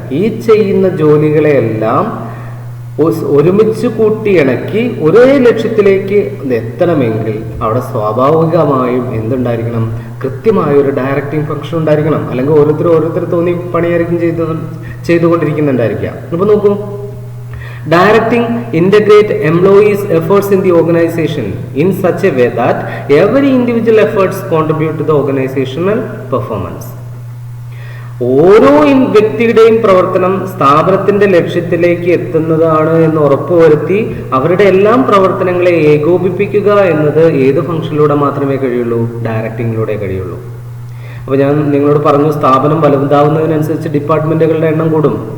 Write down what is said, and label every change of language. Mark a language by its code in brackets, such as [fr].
[ml] ഈ ചെയ്യുന്ന ജോലികളെല്ലാം ഒരുമിച്ച് കൂട്ടിയിണക്കി ഒരേ ലക്ഷ്യത്തിലേക്ക് എത്തണമെങ്കിൽ അവിടെ സ്വാഭാവികമായും എന്തുണ്ടായിരിക്കണം, കൃത്യമായ ഒരു ഡയറക്റ്റിംഗ് ഫംഗ്ഷൻ ഉണ്ടായിരിക്കണം. അല്ലെങ്കിൽ ഓരോരുത്തർ തോന്നി പണിയായിരിക്കും ചെയ്തുകൊണ്ടിരിക്കുന്നുണ്ടായിരിക്കുക. അപ്പോൾ നോക്കൂ, [en] Directing integrate employees' efforts in the organization in such a way that every individual efforts contribute to the organizational performance. [ml] ഓരോ വ്യക്തിയുടെയും പ്രവർത്തനം സ്ഥാപനത്തിന്റെ ലക്ഷ്യത്തിലേക്ക് എത്തുന്നതാണ് എന്ന് ഉറപ്പുവരുത്തി അവരുടെ എല്ലാം പ്രവർത്തനങ്ങളെ ഏകോപിപ്പിക്കുക എന്നത് ഏത് ഫംഗ്ഷനിലൂടെ മാത്രമേ കഴിയുള്ളൂ, ഡയറക്റ്റിങ്ങിലൂടെ കഴിയുള്ളൂ. അപ്പോൾ ഞാൻ നിങ്ങളോട് പറഞ്ഞു, സ്ഥാപനം വലുതാവുന്നതിനനുസരിച്ച് ഡിപ്പാർട്ട്മെന്റുകളുടെ എണ്ണം കൂടും.